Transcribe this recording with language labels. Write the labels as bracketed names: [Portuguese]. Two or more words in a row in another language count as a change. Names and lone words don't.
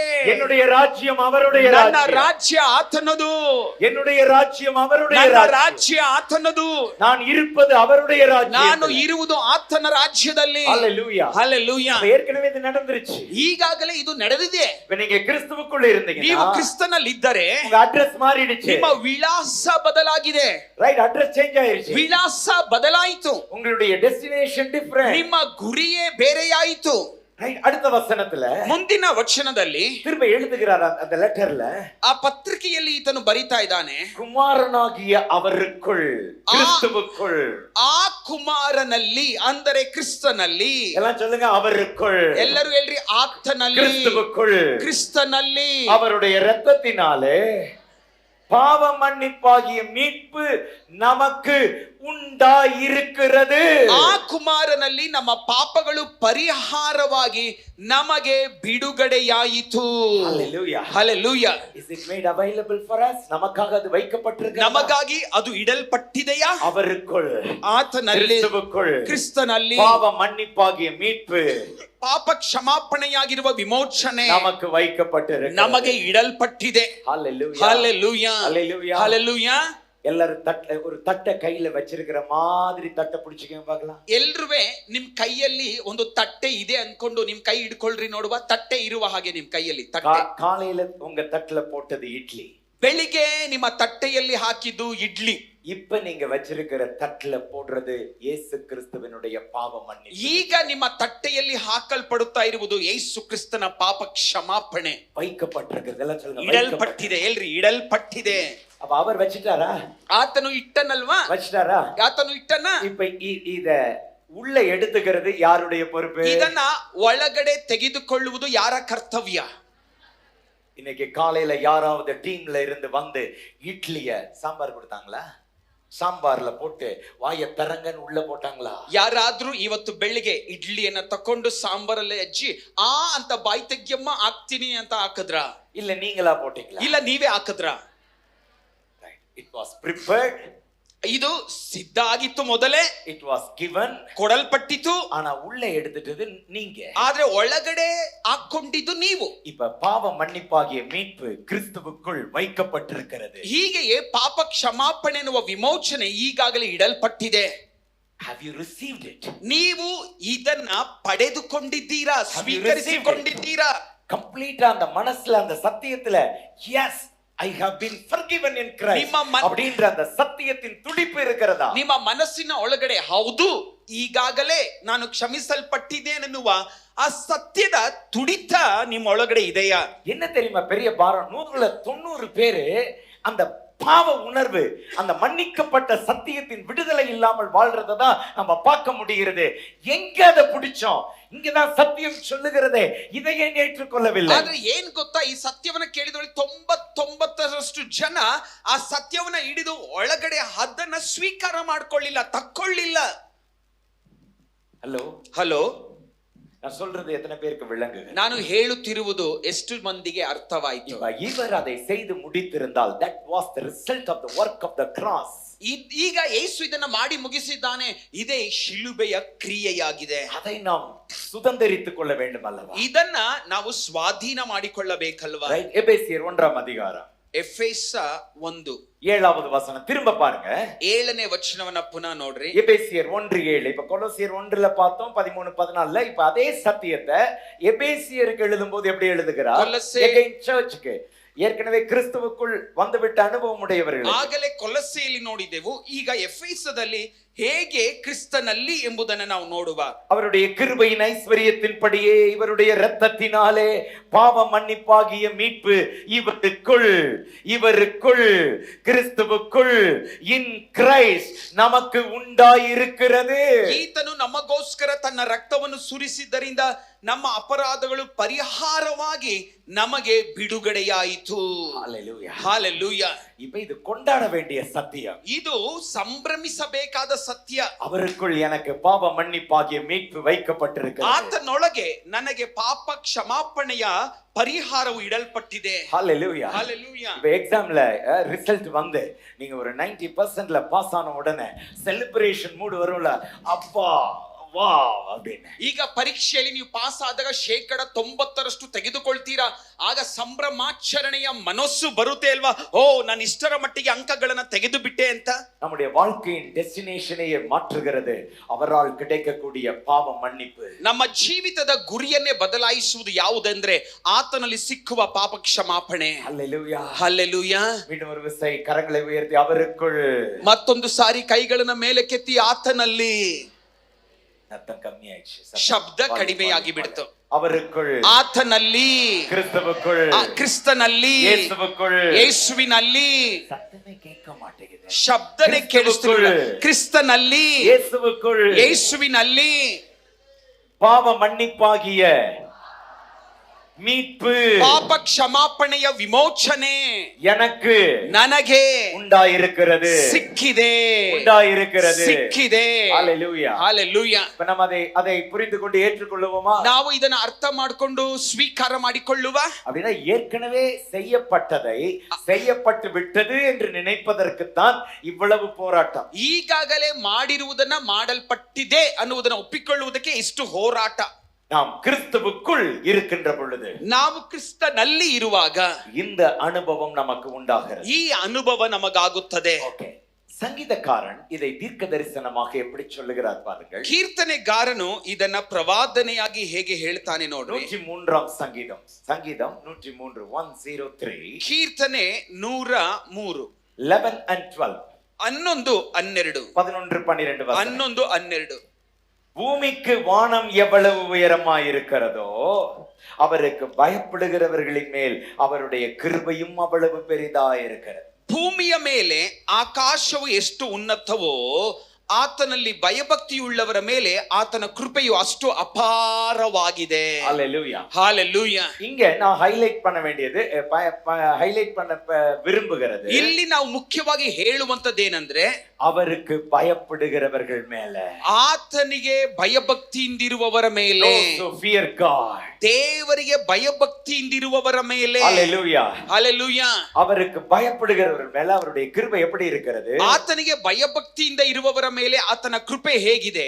[Tamil] என்னுடைய ராஜ்யம் அவருடைய [Kannada] ನನ್ನ [Tamil] ராஜ்யம். [Kannada] ರಾಜ್ಯ ಆತನದು. [Tamil] என்னுடைய ராஜ்யம் அவருடைய [Kannada] ನನ್ನ [Tamil] ராஜ்யம். [Kannada] ರಾಜ್ಯ ಆತನದು. [Tamil] நான் இருப்பது அவருடைய ராஜ்யம். [Kannada] ನಾನು ಇರುವುದು ಆತನ ರಾಜ್ಯದಲ್ಲಿ. [Tamil] ஹalleluya. [Kannada] ಹಲ್ಲೆಲೂಯಾ. [Tamil] ஏற்கனவே இது நடந்துருச்சு. [Kannada] ಈಗಾಗಲೇ ಇದು ನಡೆದಿದೆ. [Tamil] இப்ப நீங்க கிறிஸ்துவுக்குள்ள இருந்தீங்கன்னா, [Kannada] ನೀವು ಕ್ರಿಸ್ತನಲ್ಲಿ ಇದ್ದರೆ [Tamil] உங்க அட்ரஸ் மாறிடுச்சு. [Kannada] ನಿಮ್ಮ ವಿಳಾಸ ಬದಲಾಗಿದೆ. [Tamil] ரைட், [English] address change [Tamil] ஆயிருச்சு. [Kannada] ವಿಳಾಸ ಬದಲಾಯಿತು. [Tamil] உங்களுடைய [English] destination different. [Kannada] ನಿಮ್ಮ ಗುರಿಯೇ ಬೇರೆಯಾಯಿತು. [Tamil] ரைட், அடுத்த வசனத்துல [Kannada] ಮುಂದಿನ ವಚನದಲ್ಲಿ [Tamil] திரும்ப எழுதுகிறார் அந்த லெட்டர்ல, [Kannada] ಆ ಪತ್ರಿಕೆಯಲ್ಲಿ ಈತನು ಬರಿತಾ ಇದ್ದಾನೆ, [Tamil] குமாரனாகிய அவருக்குள், கிறிஸ்துவுக்குள். [Kannada] ಆ ಕುಮಾರನಲ್ಲಿ ಅಂದರೆ ಕ್ರಿಸ್ತನಲ್ಲಿ. [Tamil] எல்லாம் சொல்லுங்க, அவருக்குள். [Kannada] ಎಲ್ಲರೂ ಹೇಳ್ರಿ, ಆತನಲ್ಲಿ, [Tamil] கிறிஸ்துவுக்குள், [Kannada] ಕ್ರಿಸ್ತನಲ್ಲಿ. [Tamil] அவருடைய இரத்தத்தினாலே பாவ மன்னிப்பாகிய மீட்பு நமக்கு ಉಂಟಾಗಿರುತ್ತದೆ. [Kannada] ಆ ಕುಮಾರನಲ್ಲಿ ನಮ್ಮ ಪಾಪಗಳು ಪರಿಹಾರವಾಗಿ ನಮಗೆ ಬಿಡುಗಡೆಯಾಯಿತು. [English] Hallelujah. Hallelujah. Is it made available for us? [Tamil] நமக்காக அது வைக்கப்பட்டிருக்கிறது. [Kannada] ನಮಗಾಗಿ ಅದು ಇಡಲ್ಪಟ್ಟಿದೆಯಾ? [Tamil] அவருக்குள், [Kannada] ಆತನಲ್ಲಿ, [Tamil] கிறிஸ்துவுக்குள், [Kannada] ಕ್ರಿಸ್ತನಲ್ಲಿ [Tamil] பாவ மன்னிப்பாகிய மீட்பு, [Kannada] ಪಾಪ ಕ್ಷಮಾಪಣೆಯಾಗಿರುವ ವಿಮೋಚನೆ [Tamil] நமக்கு வைக்கப்பட்டிருக்கிறது. [Kannada] ನಮಗೆ ಇಡಲ್ಪಟ್ಟಿದೆ. [Tamil] Hallelujah. Hallelujah. Hallelujah. Hallelujah. எல்லாரும் ஒரு தட்டை கையில வச்சிருக்கிற மாதிரி தட்டை பிடிச்சிக்க பார்க்கலாம். [Kannada] ಎಲ್ರುವೆ ನಿಮ್ ಕೈಯಲ್ಲಿ ಒಂದು ತಟ್ಟೆ ಇದೆ ಅನ್ಕೊಂಡು ನಿಮ್ ಕೈ ಹಿಡ್ಕೊಳ್ರಿ ನೋಡುವ. ತಟ್ಟೆ ಇರುವ ಹಾಗೆ ನಿಮ್ ಕೈಯಲ್ಲಿ ತಟ್ಟೆ. [Tamil] காலையில உங்க தட்டுல போட்டது இட்லி, [Kannada] ಬೆಳಿಗ್ಗೆ ನಿಮ್ಮ ತಟ್ಟೆಯಲ್ಲಿ ಹಾಕಿದ್ದು ಇಡ್ಲಿ. [Tamil] இப்ப நீங்க வச்சிருக்கிற தட்டுல போடுறது இயேசு கிறிஸ்துவினுடைய பாவ மன்னிப்பு. [Kannada] ಈಗ ನಿಮ್ಮ ತಟ್ಟೆಯಲ್ಲಿ ಹಾಕಲ್ಪಡುತ್ತಾ ಇರುವುದು ಯೇಸು ಕ್ರಿಸ್ತನ ಪಾಪ ಕ್ಷಮಾಪಣೆ. [Tamil] வைக்கப்பட்டிருக்கிறது. எல்லாம் சொல்லுங்க, [Kannada] ಇಡಲ್ಪಟ್ಟಿದೆ. ಎಲ್ರಿ, ಇಡಲ್ಪಟ್ಟಿದೆ. [Tamil] அப்ப அவர் வச்சிட்டாரா? [Kannada] ಆತನು ಇಟ್ಟನಲ್ವಾ? [Tamil] வச்சிட்டாரா? [Kannada] ಆತನು ಇಟ್ಟನ. [Tamil] இப்ப இத உள்ள எடுத்துக்கிறது யாருடைய பொறுப்பு? [Kannada] ಇದನ್ನ ಒಳಗಡೆ ತೆಗೆದುಕೊಳ್ಳುವುದು ಯಾರ ಕರ್ತವ್ಯ? [Tamil] இன்னைக்கு காலையில யாராவது டீம்ல இருந்து வந்து இட்லிய சாம்பார் கொடுத்தாங்களா? சாம்பார்ல போட்டு வாய தரங்கன்னு உள்ள போட்டாங்களா? [Kannada] ಯಾರಾದ್ರೂ ಇವತ್ತು ಬೆಳಿಗ್ಗೆ ಇಡ್ಲಿಯನ್ನ ತಕೊಂಡು ಸಾಂಬಾರಲ್ಲಿ ಅಜ್ಜಿ ಆ ಅಂತ ಬಾಯಿ ತೆಗ್ಯಮ್ಮ ಹಾಕ್ತೀನಿ ಅಂತ ಹಾಕದ್ರ? [Tamil] இல்ல நீங்களா போட்டீங்களா? [Kannada] ಇಲ್ಲ ನೀವೇ ಹಾಕದ್ರ? [English] It was prepared. [Kannada] ಇದು ಸಿದ್ಧ ಆಗಿತ್ತು, ಮೊದಲೇ [English] It was given. [Kannada] ಕೊಡಲ್ಪಟ್ಟಿತು. [Tamil] ஆனா உள்ள எடுத்துட்டது நீங்க. [Kannada] ಆದ್ರೆ ಒಳಗಡೆ ಹಾಕೊಂಡಿದ್ದು ನೀವು. [Tamil] இப்ப பாவ மன்னிப்பாகிய மீட்பு கிறிஸ்துவுக்குள் வைக்கப்பட்டிருக்கிறது. [Kannada] ಹೀಗೆಯೇ ಪಾಪ ಕ್ಷಮಾಪಣೆ ಎನ್ನುವ ವಿಮೋಚನೆ ಈಗಾಗಲೇ ಇಡಲ್ಪಟ್ಟಿದೆ. [English] Have you received it? [Kannada] ನೀವು ಇದನ್ನ ಪಡೆದುಕೊಂಡಿದ್ದೀರಾ? ಸ್ವೀಕರಿಸಿಕೊಂಡಿದ್ದೀರಾ? [Tamil] ಕಂಪ್ಲೀಟ್ அந்த மனசுல அந்த சத்தியத்துல [English] yes I have been forgiven in Christ [Tamil] அப்படின்ற அந்த சத்தியத்தின் துடிப்பு இருக்கிறதா? [Kannada] ನಿಮ್ಮ ಮನಸ್ಸಿನ ಒಳಗಡೆ ಹೌದು ಈಗಾಗಲೇ ನಾನು ಕ್ಷಮಿಸಲ್ಪಟ್ಟಿದ್ದೇನೆನ್ನುವ ಆ ಸತ್ಯದ ತುಡಿತ ನಿಮ್ಮ ಒಳಗಡೆ ಇದೆಯಾ? [Tamil] என்ன தெரியுமா பெரிய பாரம்? 190 பேரு அந்த பாவ உணர்வு, அந்த மன்னிக்கப்பட்ட சத்தியத்தின் விடுதலை இல்லாமல் வாழ்றதை தான் நம்ம பார்க்க முடிகிறது. எங்க அதை பிடிச்சோம்? இங்கதான் சத்தியம் சொல்லுகிறதே, இதை ஏன் ஏற்றுக்கொள்ளவில்லை? [Kannada] ಆದ್ರೆ ಏನ್ ಗೊತ್ತಾ, ಈ ಸತ್ಯವನ್ನ ಕೇಳಿದವಳಿ 99% ಜನ ಆ ಸತ್ಯವನ್ನ ಹಿಡಿದು ಒಳಗಡೆ ಅದನ್ನ ಸ್ವೀಕಾರ ಮಾಡ್ಕೊಳ್ಳಿಲ್ಲ, ತಕ್ಕೊಳ್ಳಿಲ್ಲ. ಹಲೋ, [Tamil] நான் சொல்றது எத்தனை பேருக்கு விளங்குது? [Kannada] ನಾನು ಹೇಳುತ್ತಿರುವುದು ಎಷ್ಟು ಮಂದಿಗೆ ಅರ್ಥವಾಯಿತು? [Tamil] இவர் அதை செய்து முடித்திருந்தால் [English] that was the result of the work of the cross. [Kannada] ಈಗ ಯೇಸು ಇದನ್ನ ಮಾಡಿ ಮುಗಿಸಿದ್ದಾನೆ, ಇದೇ ಶಿಲುಬೆಯ ಕ್ರಿಯೆಯಾಗಿದೆ. [Tamil] அதை நாம் சுதந்தரித்துக் கொள்ள வேண்டும் அல்லவா? [Kannada] ಇದನ್ನ ನಾವು ಸ್ವಾಧೀನ ಮಾಡಿಕೊಳ್ಳಬೇಕಲ್ವಾ? [Tamil] எபேசியர் 1ஆம் அதிகாரம் [Kannada] ಎಫೆಸ 1 [Tamil] 7வது வசனம் திரும்ப பாருங்க. [Kannada] 7ನೇ ವಚನವನ್ನ ಪುನಃ ನೋಡ್ರಿ. [Tamil] எபேசியர் 1:7. இப்ப கொலோசியர் 1ல பார்த்தோம் 13-14. இப்ப அதே சத்தியத்தை எபேசியருக்கு எழுதும்போது எப்படி எழுதுகிறார்? again churchக்கு, ஏற்கனவே கிறிஸ்துவுக்குள் வந்துவிட்ட அனுபவம் உடையவர்கள். [Kannada] ಆಗಲೇ ಕೊಲೊಸ್ಸೆಯಲ್ಲಿ ನೋಡಿದೆವು, ಈಗ ಎಫೆಸದಲ್ಲಿ ಹೇಗೆ ಕ್ರಿಸ್ತನಲ್ಲಿ ಎಂಬುದನ್ನು ನಾವು ನೋಡುವ. [Tamil] அவருடைய கிருபையின் ஐஸ்வரியத்தின்படியே இவருடைய இரத்தத்தினாலே பாவ மன்னிப்பாகிய மீட்பு இவருக்குள் கிறிஸ்துவுக்குள் [English] in Christ [Tamil] நமக்கு உண்டாயிருக்கிறது. [Kannada] ಈತನು ನಮಗೋಸ್ಕರ ತನ್ನ ರಕ್ತವನ್ನು ಸುರಿಸಿದ್ದರಿಂದ ನಮ್ಮ ಅಪರಾಧಗಳು ಪರಿಹಾರವಾಗಿ ನಮಗೆ ಬಿಡುಗಡೆಯಾಯಿತು. [Tamil] ஹalleluya, ஹalleluya. இப்ப இது கொண்டாட வேண்டிய சத்தியம், [Kannada] ಇದು ಸಂಭ್ರಮಿಸಬೇಕಾದ ಸತ್ಯ. [Tamil] அவருக்குள் எனக்கு பாவ மன்னிப்பாகிய மீட்பு வைக்கப்பட்டிருக்கிறது. [Kannada] ಆತನೊಳಗೆ ನನಗೆ ಪಾಪ ಕ್ಷಮಾಪಣೆಯ ಪರಿಹಾರವು ಇಡಲ್ಪಟ್ಟಿದೆ. [Tamil] ஹalleluya, ஹalleluya. இப்ப எக்ஸாம்ல ரிசல்ட் வந்து நீங்க ஒரு 90%ல பாஸ் ஆன உடனே [English] celebration mood [Tamil] வரும்ல, அப்பா வா அப்படின்னு. [Kannada] ಈಗ ಪರೀಕ್ಷೆಯಲ್ಲಿ ನೀವು ಪಾಸ್ ಆದಾಗ 90% ತೆಗೆದುಕೊಳ್ತೀರಾ, ಆಗ ಸಂಭ್ರಮಾಚರಣೆಯ ಮನಸ್ಸು ಬರುತ್ತೆ ಅಲ್ವಾ? ಓ, ನಾನು ಇಷ್ಟರ ಮಟ್ಟಿಗೆ ಅಂಕಗಳನ್ನ ತೆಗೆದು ಬಿಟ್ಟೆ ಅಂತ. [Tamil] நம்முடைய வாழ்க்கையின் டெஸ்டினேஷனையே மாற்றுகிறது அவரால் கிடைக்கக்கூடிய பாவ மன்னிப்பு. [Kannada] ನಮ್ಮ ಜೀವಿತದ ಗುರಿಯನ್ನೇ ಬದಲಾಯಿಸುವುದು ಯಾವುದೆಂದ್ರೆ ಆತನಲ್ಲಿ ಸಿಕ್ಕುವ ಪಾಪ ಕ್ಷಮಾಪಣೆ. [Tamil] ஹalleluya, ஹalleluya. மீண்டும் ஒரு விசை கரங்களை உயர்த்தி அவருக்குள். [Kannada] ಮತ್ತೊಂದು ಸಾರಿ ಕೈಗಳನ್ನ ಮೇಲೆ ಕೆತ್ತಿ ಆತನಲ್ಲಿ. [Tamil] சத்தம் கம்மியாயிடுச்சு, [Kannada] ಶಬ್ದ ಕಡಿಮೆಯಾಗಿ ಬಿಡ್ತು. [Tamil] அவருக்குள், [Kannada] ಆತನಲ್ಲಿ, [Tamil] கிறிஸ்துவுக்குள், [Kannada] ಕ್ರಿಸ್ತನಲ್ಲಿ, [Tamil] ಯೇಸುவுக்குள். [Kannada] ಯೇಸುವಿನಲ್ಲಿ [Tamil] சத்தமே கேட்க மாட்டேங்குது, [Kannada] ಶಬ್ದನೇ ಕೇಳಿಸ್ತಿಲ್ಲ. ಕ್ರಿಸ್ತನಲ್ಲಿ, [Tamil] ಯೇಸುவுக்குள், [Kannada] ಯೇಸುವಿನಲ್ಲಿ [Tamil] பாவ மன்னிப்பாகிய மீட்பு, [Kannada] ಪಾಪ ಕ್ಷಮಾಪಣೆಯ ವಿಮೋಚನೆ [Tamil] எனக்கு [Kannada] ನನಗೆ [Tamil] உண்டாயிருக்கிறது, [Kannada] ಸಿಕ್ಕಿದೆ, [Tamil] உண்டாயிருக்கிறது, [Kannada] ಸಿಕ್ಕಿದೆ. [Tamil] ஹalleluya, ஹalleluya. இப்ப நம்ம அதை புரிந்து கொண்டு ஏற்றுக்கொள்ளுவோமா? [Kannada] ನಾವು ಇದನ್ನ ಅರ್ಥ ಮಾಡಿಕೊಂಡು ಸ್ವೀಕಾರ ಮಾಡಿಕೊಳ್ಳುವ. [Tamil] அப்படின்னா ஏற்கனவே செய்யப்பட்டு விட்டது என்று நினைப்பதற்குத்தான் இவ்வளவு போராட்டம். [Kannada] ಈಗಾಗಲೇ ಮಾಡಿರುವುದನ್ನ ಮಾಡಲ್ಪಟ್ಟಿದೆ ಅನ್ನುವುದನ್ನ ಒಪ್ಪಿಕೊಳ್ಳುವುದಕ್ಕೆ ಇಷ್ಟು ಹೋರಾಟ. [Tamil] நாம் கிறிஸ்துவுக்குள் இருக்கின்ற பொழுது, [Kannada] ನಾವು ಕ್ರಿಸ್ತನಲ್ಲಿ ಇರುವಾಗ [Tamil] இந்த அனுபவம் நமக்கு உண்டாகிறது. [Kannada] ಈ ಅನುಭವ ನಮಗಾಗುತ್ತದೆ. [Tamil] ஓகே, சங்கீதக்காரன் இதை தீர்க்க தரிசனமாக எப்படி சொல்லுகிறார் பாருங்கள். [Kannada] ಕೀರ್ತನೆಗಾರನು ಇದನ್ನ ಪ್ರವಾದನೆಯಾಗಿ ಹೇಗೆ ಹೇಳ್ತಾನೆ ನೋಡ್ರಿ. [Tamil] 103ஆம் சங்கீதம் 103 [Kannada] ಕೀರ್ತನೆ 103 [English] 11 and 12 [Kannada] 11 12 11 12. [Tamil] பூமிக்கு வானம் எவ்வளவு உயரமாயிருக்கிறதோ அவருக்கு பயப்படுகிறவர்களின் மேல் அவருடைய கிருபையும் அவ்வளவு பெரிதாயிருக்கிறது. [Kannada] ಭೂಮಿಯ ಮೇಲೆ ಆಕಾಶವು ಎಷ್ಟು ಉನ್ನತವೋ ಆತನಲ್ಲಿ ಭಯಭಕ್ತಿಯುಳ್ಳವರ ಮೇಲೆ ಆತನ ಕೃಪೆಯು ಅಷ್ಟು ಅಪಾರವಾಗಿದೆ. [Tamil] ஹalleluya, ஹalleluya. இங்க நான் ஹைலைட் பண்ண வேண்டியது, ஹைலைட் பண்ண விரும்புகிறது, [Kannada] ಇಲ್ಲಿ ನಾವು ಮುಖ್ಯವಾಗಿ ಹೇಳುವಂತದ್ದೇನೆಂದ್ರೆ [Tamil] அவருக்கு பயப்படுகிறவர்கள் மேல. [Kannada] ಆತನಿಗೆ ಭಯಭಕ್ತಿಯಿಂದಿರುವವರ ಮೇಲೆ, [English] Those who fear God. [Kannada] ದೇವರಿಗೆ ಭಯಭಕ್ತಿಯಿಂದಿರುವವರ ಮೇಲೆ. Hallelujah. ಹಲ್ಲೆಲೂಯಾ. [Tamil] அவருக்கு பயப்படுகிறவர்கள் மேல அவருடைய கிருபை எப்படி இருக்கிறது? [Kannada] ಆತನಿಗೆ ಭಯಭಕ್ತಿಯಿಂದ ಇರುವವರ ಮೇಲೆ ಆತನ ಕೃಪೆ ಹೇಗಿದೆ?